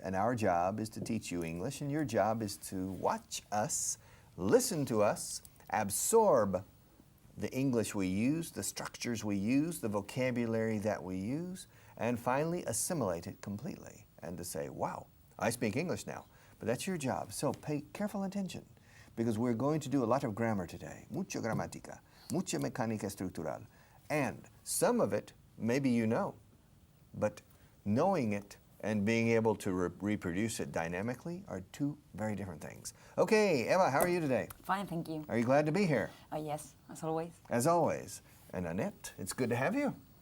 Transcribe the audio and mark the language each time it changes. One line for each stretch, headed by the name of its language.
English: And our job is to teach you English, and your job is to watch us, listen to us, absorb the English we use, the structures we use, the vocabulary that we use, and finally assimilate it completely and to say, wow, I speak English now. But that's your job. So pay careful attention because we're going to do a lot of grammar today.
Spanish: Mucha gramática, mucha mecánica estructural.
English: And some of it, maybe you know, but knowing it and being able to reproduce it dynamically are two very different things. Okay, Eva, how are you today? Fine, thank you. Are you glad to be here? Yes, as always. As always. And Annette, it's good to have you.